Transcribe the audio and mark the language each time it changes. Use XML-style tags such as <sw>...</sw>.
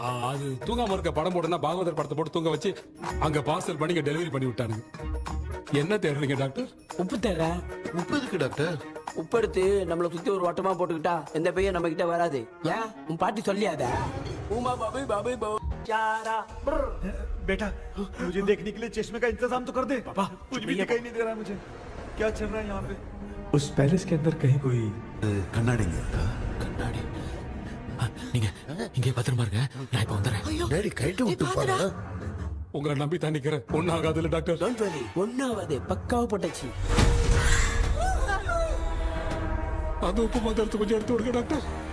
<ta>அது தூங்காம இருக்க படம் போடுனா பாகவதர் படத்தை போட்டு தூங்க வச்சு அங்க பார்சல் பண்ணி டெலிவரி பண்ணி விட்டானுங்க. என்ன தேடுறீங்க டாக்டர்? உப்பு தேட. உப்பு எதுக்கு டாக்டர்? உப்பு எடுத்து நம்மள சுத்தி ஒரு வட்டமா போட்டுக்கிட்டா எந்த பையன் நம்ம கிட்ட வராது. ஏன் உன் பாட்டி சொல்லியாத? உமா பாபு பாபு பாபு चारा</ta> <hi>बेटा मुझे देखने के लिए चश्मे का इंतजाम तो कर दे। पापा कुछ भी दिखाई नहीं दे रहा मुझे, क्या चल रहा है यहाँ पे? उस पैलेस के अंदर कहीं कोई</hi> <ta>கண்ணாடி கண்ணாடி நீங்க இங்கே பத்திரமா இருங்க, நான் இப்ப வந்துடுறேன். டேடி கைட்டு விட்டு பாரு. உங்களை நம்பி தான் நிக்கிறேன். ஒன்னும் ஆகாதுல்ல டாக்டர்? ஒன்னாவது பக்காவ போட்டாச்சு. அந்த உப்பு மாத்திரத்தை கொஞ்சம் எடுத்து விடுங்க டாக்டர்.</ta>